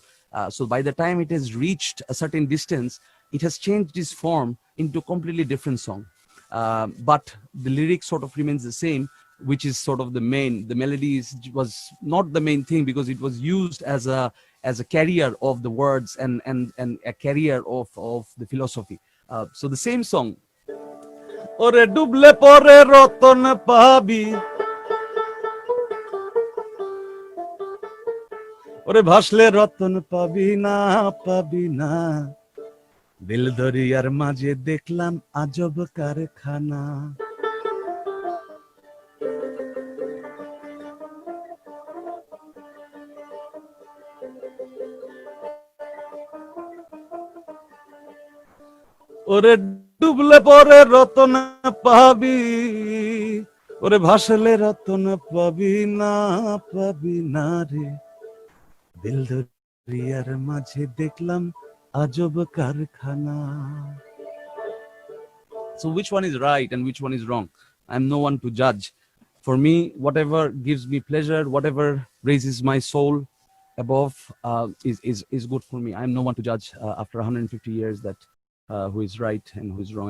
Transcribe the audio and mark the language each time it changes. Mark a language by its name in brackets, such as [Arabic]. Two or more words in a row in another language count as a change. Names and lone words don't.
[English] So by the time it has reached a certain distance, it has changed its form into a completely different song. But the lyrics sort of remains the same, which is sort of the main. The melody was not the main thing because it was used as a carrier of the words and a carrier of the philosophy. So the same song. [Bangla] ওরে ডুবলে পরে রতন পাবি, ওরে ভাসলে রতন পাবি না, দিল দরিয়ার মাঝে দেখলাম আজব কারখানা ওরে ডুবলে পরে রতন পাবি ওরে ভাসলে রতন পাবি না রে দিল দরিয়ার মাঝে দেখলাম আজব কারখানা. [English] So which one is right and which one is wrong? I'm no one to judge. For me, whatever gives me pleasure, whatever raises my soul above is good for me. I'm no one to judge after 150 years that who is right and who is wrong.